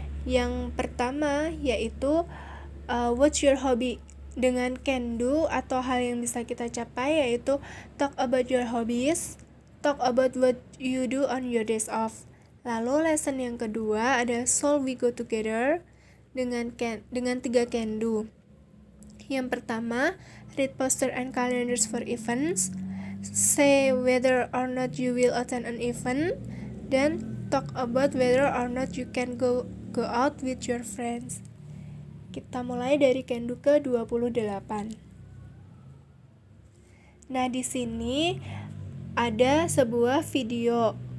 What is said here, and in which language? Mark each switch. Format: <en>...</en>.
<id>Yang pertama yaitu</id> <en>what's your hobby?</en> <id>Dengan can do atau hal yang bisa kita capai yaitu</id> <en>talk about your hobbies, talk about what you do on your days off.</en> <id>Lalu lesson yang kedua ada</id> <en>so we go together</en> <id>dengan 3 can do.</id> <en>Yang pertama, read poster and calendars for events, say whether or not you will attend an event, dan talk about whether or not you can go out with your friends.</en> <id>Kita mulai dari Kendu ke-28. Nah, di sini ada sebuah video.</id>